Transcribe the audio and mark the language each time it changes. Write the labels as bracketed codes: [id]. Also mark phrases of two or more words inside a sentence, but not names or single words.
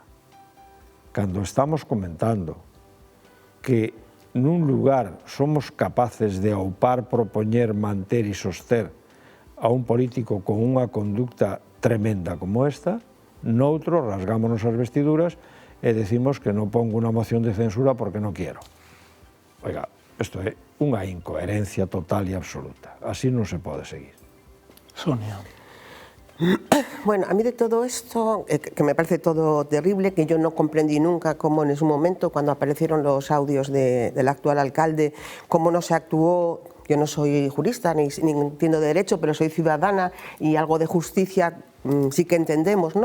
[gl] Cando estamos comentando que nun lugar somos capaces de aupar, propoñer, manter e soster a un político con unha conducta tremenda como esta, noutro rasgámonos as vestiduras e decimos que non pongo unha moción de censura porque non quiero. Oiga, isto é unha incoherencia total e absoluta. Así non se pode seguir. Sonia. [es] Bueno, a mí de todo esto, que me parece todo terrible, que yo no comprendí nunca cómo en ese momento, cuando aparecieron los audios del actual alcalde, cómo no se actuó. Yo no soy jurista ni entiendo de derecho, pero soy ciudadana y algo de justicia sí que entendemos, ¿no?